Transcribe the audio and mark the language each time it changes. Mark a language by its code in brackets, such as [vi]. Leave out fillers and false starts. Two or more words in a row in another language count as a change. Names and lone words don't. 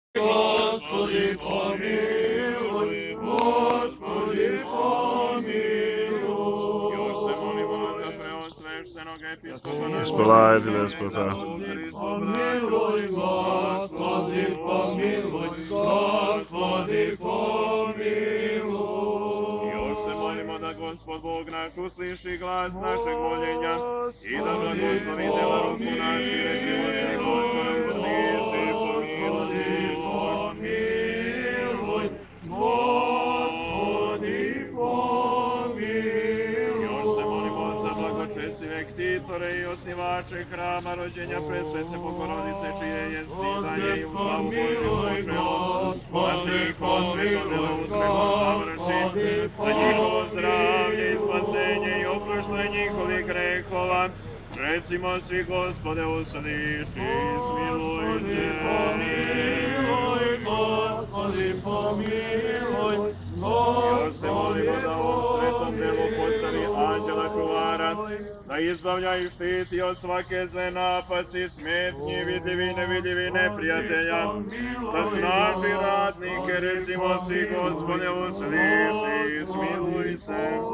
[cu] Господи, помилуj, Господи, помилуj. [sr] Još se molimo za preosveštenog episkopa [cu] Ispolajte despota. Помилуй, Господи, помилуj, Господи, помилуй. [sr] Još se molimo da Gospod Bog naš usliši glas našeg moljenja i da blagoslovi dela ruku naši, recimo svi Gospodom usliši, pomiluje. [cu] Помилуй, Господи, помилуj. [sr] Još se molimo za blagočestive ktitore i osnivače hrama rođenja presvete Bogorodice, čije je stidanje i u slavu Božju počelo, da se njihovo sveto delo uspehom završi, za njihovo zdravlje i spasenje i oproštenje njihovih grehova. Recimo svi, Gospode, usliši i smiluj se. [cu] Помилуй, Господи, помилуj, [sr] Još se molimo da ovom svetom delu postavi anđela čuvara, da izbavlja i štiti od svake zle napasti, smetnji, vidljivi i nevidljivi neprijatelja, da snaži radnike, recimo svi, Gospode, usliši i smiluj se.